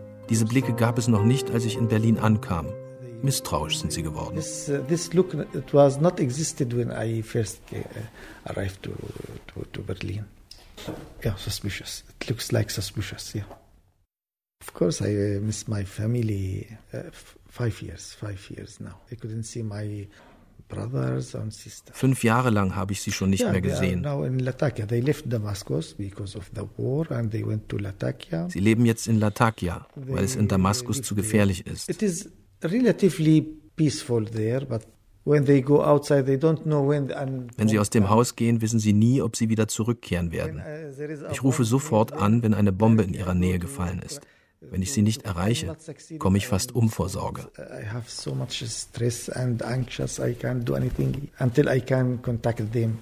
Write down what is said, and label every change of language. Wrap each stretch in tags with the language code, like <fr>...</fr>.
<de>Diese Blicke gab es noch nicht, als ich in Berlin ankam. Misstrauisch sind sie geworden.</de> <en>This look, it was not existed when I first arrived to Berlin. Yeah, suspicious. It looks like suspicious, yeah. Of course I miss my family. Five years now. I couldn't see my brothers and sisters.</en> <de>5 Jahre lang habe ich sie schon nicht mehr gesehen.</de> <en>Now in Latakia. They left Damascus because of the war and they went to Latakia.</en> <de>Sie leben jetzt in Latakia, weil es in Damaskus zu gefährlich ist.</de> <en>It is relatively peaceful there, but when they go outside, they don't know when.</en> <de>Wenn sie aus dem Haus gehen, wissen sie nie, ob sie wieder zurückkehren werden. Ich rufe sofort an, wenn eine Bombe in ihrer Nähe gefallen ist. Wenn ich sie nicht erreiche, komme ich fast um vor Sorge.</de> <en>I have so much stress and anxious, I can't do anything until I can contact them.</en>